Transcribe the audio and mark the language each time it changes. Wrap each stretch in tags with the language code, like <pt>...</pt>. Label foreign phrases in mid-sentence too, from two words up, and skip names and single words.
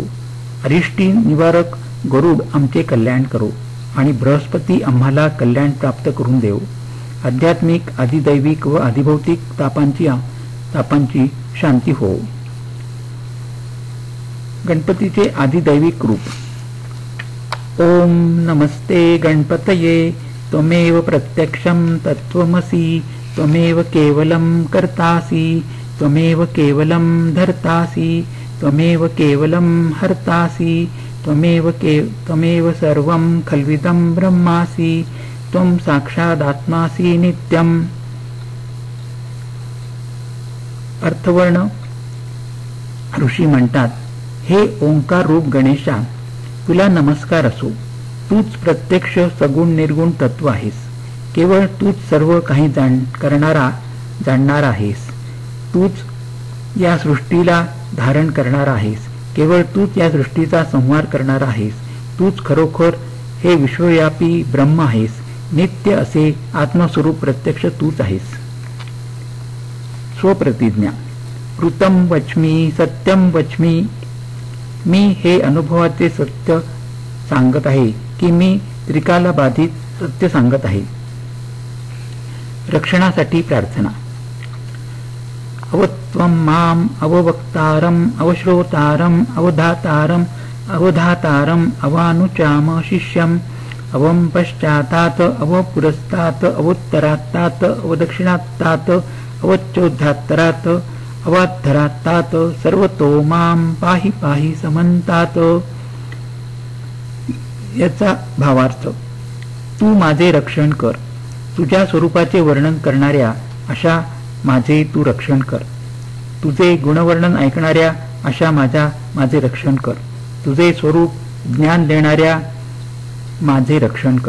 <mr>अरिष्टी निवारक गरुड आमचे कल्याण करो आणि बृहस्पती आम्हाला कल्याण प्राप्त करून देव. आध्यात्मिक, आदिदैविक व आदिभौतिक तापांची शांती हो. गणपतीचे आदिदैविक रूप.</mr> <sa>ओम नमस्ते गणपतये त्वमेव प्रत्यक्षं तत्त्वमसि त्वमेव केवलं कर्तासि त्वमेव केवलं धर्तासि त्वमेव केवलं हर्तासि त्वमेव सर्वं खल्विदं ब्रह्मासि त्वं साक्षादात्मासि नित्यम्.</sa> <mr>अर्थवर्ण. ऋषी म्हणतात, हे ओंकार रूप गणेशा, तुला नमस्कार असो. तूच प्रत्यक्ष सगुण निर्गुण तत्व आहेस. केवळ तूच सर्व काही जाणणारा आहेस. तूच या सृष्टीला धारण करणारा आहेस. केवळ तूच या सृष्टीचा संहार करणारा आहेस. तूच खरोखर हे विश्वव्यापी ब्रह्म आहेस. नित्य असे आत्मस्वरूप प्रत्यक्ष तूच आहेस.</mr> <sa>स्वप्रतिज्ञा. ऋतं वच्मि सत्यं वच्मि.</sa> <mr>मी हे अनुभवाचे सत्य सांगत आहे की मी त्रिकाला बाधित सत्य सांगत आहे. रक्षणासाठी प्रार्थना.</mr> <sa>अवत्वं माम अववक्तारम अवश्रोतारम अवधातारम अवधातारम अवानुचाम शिष्यम अवम पश्चातात अवपुरस्तात अवोत्तरात्तात अवदक्षिणात्तात अवच्चोद्धात्तरात अवाद्धरात्तात सर्वतो माम पाहि पाहि समंतात.</sa> <mr>याचा भावार्थ, तू माझे रक्षण कर. तुझ्या स्वरूपाचे वर्णन करणाऱ्या अशा माझे तू रक्षण कर. तुझे गुणवर्णन ऐकणाऱ्या अशा माझे रक्षण कर. तुझे स्वरूप ज्ञान देणाऱ्या माझे रक्षण कर.</mr>